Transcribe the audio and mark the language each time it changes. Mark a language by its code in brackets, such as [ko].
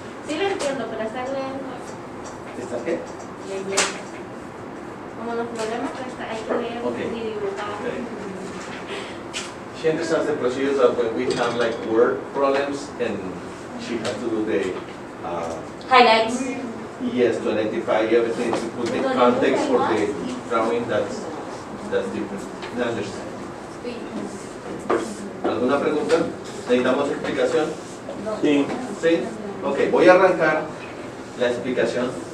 [es] Sí lo entiendo, pero está leyendo. ¿Está qué? Como los problemas que hay que leer [en] Okay. [es] y dibujar. [en] Okay. She understands the procedures that when we have like word problems and she has to do the Highlights. yes, to identify everything, to put the context for the drawing, that's different. I understand. [es] ¿Alguna pregunta? ¿Necesitamos explicación? Sí. ¿Sí? Ok, voy a arrancar la explicación.